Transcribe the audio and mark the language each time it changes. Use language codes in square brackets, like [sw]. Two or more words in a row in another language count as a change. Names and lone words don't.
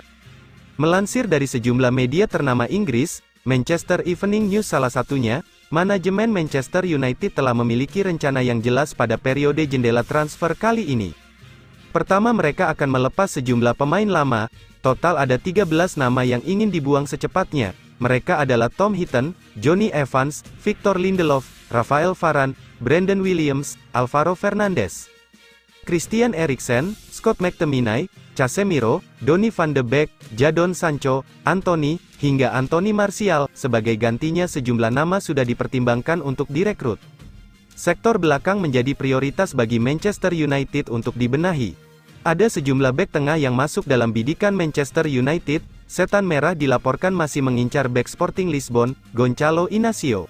[id] Melansir dari sejumlah media ternama Inggris, Manchester Evening News salah satunya, manajemen Manchester United telah memiliki rencana yang jelas pada periode jendela transfer kali ini. Pertama, mereka akan melepas sejumlah pemain lama, total ada 13 nama yang ingin dibuang secepatnya. Mereka adalah Tom Heaton, Johnny Evans, Victor Lindelof, Rafael Varane, Brandon Williams, Alvaro Fernandes, Christian Eriksen, Scott McTominay, Casemiro, Donny van de Beek, Jadon Sancho, Anthony, hingga Anthony Martial. Sebagai gantinya sejumlah nama sudah dipertimbangkan untuk direkrut. Sektor belakang menjadi prioritas bagi Manchester United untuk dibenahi. Ada sejumlah bek tengah yang masuk dalam bidikan Manchester United. Setan Merah dilaporkan masih mengincar bek Sporting Lisbon, Gonçalo Inacio.